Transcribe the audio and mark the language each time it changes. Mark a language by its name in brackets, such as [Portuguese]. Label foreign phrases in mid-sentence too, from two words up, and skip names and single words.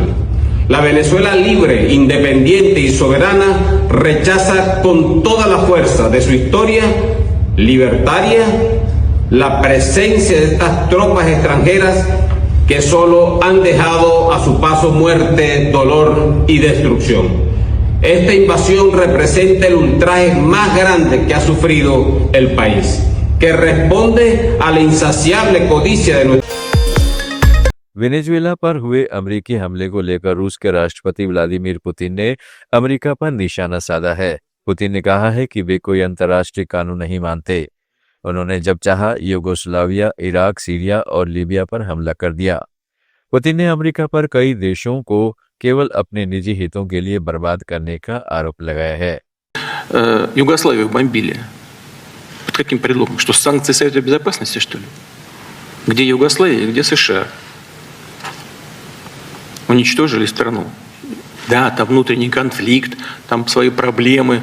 [Spanish] La Venezuela libre, independiente y soberana rechaza con toda la fuerza de su historia libertaria la presencia de estas tropas extranjeras que solo han dejado a su paso muerte, dolor y destrucción. Esta invasión representa el ultraje más grande que ha sufrido el país, que responde a la insaciable codicia de nuestro [Hindi] वेनेजुएला पर हुए अमेरिकी हमले को लेकर रूस के राष्ट्रपति व्लादिमीर पुतिन ने अमेरिका पर निशाना साधा है। पुतिन ने कहा है कि वे कोई अंतर्राष्ट्रीय कानून नहीं मानते। उन्होंने जब चाहा यूगोस्लाविया, इराक, सीरिया और लीबिया पर हमला कर दिया। पुतिन ने अमेरिका पर कई देशों को केवल अपने निजी हितों के लिए बर्बाद करने का आरोप लगाया है। [Russian] Югославию бомбили. Под каким предлогом? Что, санкции Совета Безопасности, что ли? Где Югославия, где США? Уничтожили страну. Да, там внутренний конфликт, там свои проблемы.